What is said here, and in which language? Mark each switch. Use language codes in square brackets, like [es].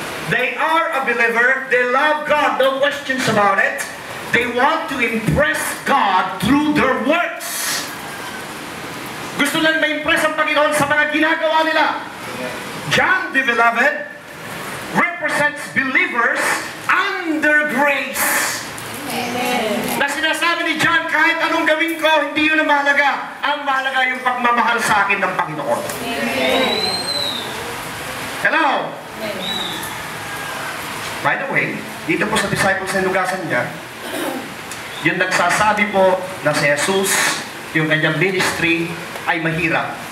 [en] They are a believer, they love God, no questions about it. They want to impress God through their works. [tl] Gusto lang ma-impress ang Panginoon sa mga ginagawa nila. [en] John the beloved represents believers under grace. Amen. [tl] Na sinasabi ni John, kahit anong gawin ko, hindi yun ang mahalaga. Ang mahalaga yung pagmamahal sa akin ng Panginoon. Amen. Hello? Amen. [en] By the way, [tl] dito po sa disciples na lugasan niya, yung nagsasabi po na si Jesus, yung kanyang ministry ay mahirap.